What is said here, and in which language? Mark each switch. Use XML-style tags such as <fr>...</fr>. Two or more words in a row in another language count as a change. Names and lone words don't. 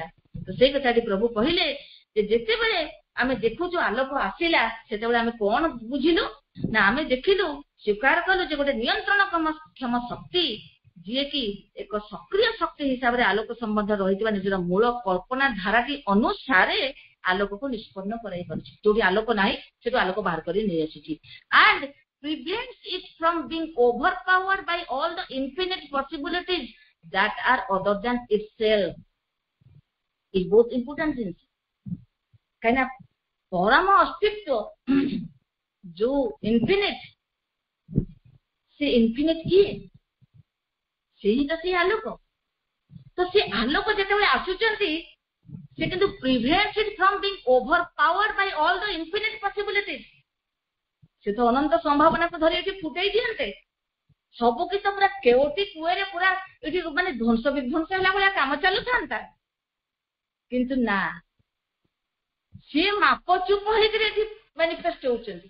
<or>ତ ସେଇ କଥାଟି ପ୍ରଭୁ କହିଲେ ଯେ ଯେତେବେଳେ ଆମେ ଦେଖୁଛୁ ଆଲୋକ ଆସିଲା ସେତେବେଳେ ଆମେ କଣ ବୁଝିଲୁ ନା ଆମେ ଦେଖିଲୁ, ସ୍ୱୀକାର କଲୁ ଯେ ଗୋଟେ ନିୟନ୍ତ୍ରଣ କ୍ଷମ ଶକ୍ତି ଯିଏକି ଏକ ସକ୍ରିୟ ଶକ୍ତି ହିସାବରେ ଆଲୋକ ସମ୍ବନ୍ଧରେ ରହିଥିବା ନିଜର ମୂଳ କଳ୍ପନା ଧାରାଟି ଅନୁସାରେ ଆଲୋକକୁ ନିଷ୍ପନ୍ନ କରାଇ ପାରୁଛି। ଯୋଉଠି ଆଲୋକ ନାହିଁ ସେଠୁ ଆଲୋକ ବାହାର କରି ନେଇ ଆସୁଛି।</or> <en>ଆଣ୍ଡ prevents it from being overpowered by all the infinite possibilities that are other than itself is both important things.</en> <or>କାହିଁକିନା ପରମ ଅସ୍ତିତ୍ୱ ଯୋଉ ଇନଫିନିଟ, ସେ ଇନଫିନିଟ କିଏ? ସେ ହିଁ ତ ସେ ଆଲୋକ। ତ ସେ ଆଲୋକ ଯେତେବେଳେ ଆସୁଛନ୍ତି, ସେ କିନ୍ତୁ</or> <en>prevents it from being overpowered by all the infinite possibilities।</en> <or>ସେ ତ ଅନନ୍ତ ସମ୍ଭାବନାକୁ ଧରି ଏଠି ଫୁଟେଇ ଦିଅନ୍ତେ, ସବୁ କିଛି ପୁରା କେଉଟି କୁଏରେ ପୁରା ଏଠି ମାନେ ଧ୍ୱଂସ ବିଧ୍ୱଂସ ହେଲା ଭଳିଆ କାମ ଚାଲୁଥାନ୍ତା, କିନ୍ତୁ ନା, ସିଏ ମାପଚୁପ ହେଇକିରି ଏଠି ମ୍ୟାନିଫେଷ୍ଟ ହଉଛନ୍ତି।</or>